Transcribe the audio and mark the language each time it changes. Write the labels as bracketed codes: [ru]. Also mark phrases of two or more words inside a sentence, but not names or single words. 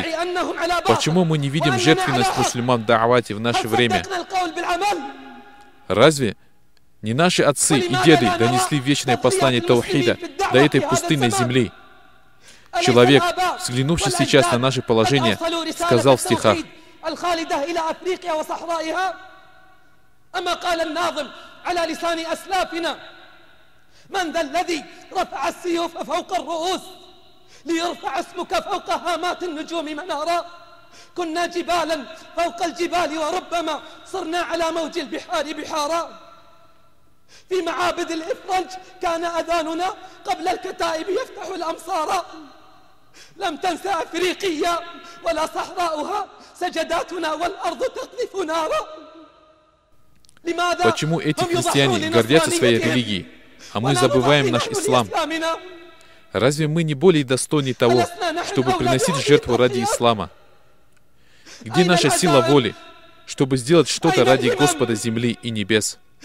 [ru] Почему мы не видим жертвенность мусульман в да'авате в наше время? Разве не наши отцы и деды донесли вечное послание таухида до этой пустынной земли? Человек, взглянувший сейчас на наше положение, сказал в стихах: [ar] من ذا الذي رفع السيوف فوق الرؤوس ليرفع اسمك فوق هامات النجوم منارا كنا جبالا فوق الجبال وربما صرنا على موج البحار بحارا في معابد الإفرنج كان أذاننا قبل الكتائب يفتح الأمصار لم تنسى أفريقيا ولا صحراؤها سجداتنا والأرض تقذف نارا. [ru] Почему эти христиане гордятся своей религией, а мы забываем наш ислам? Разве мы не более достойны того, чтобы приносить жертву ради ислама? Где наша сила воли, чтобы сделать что-то ради Господа земли и небес?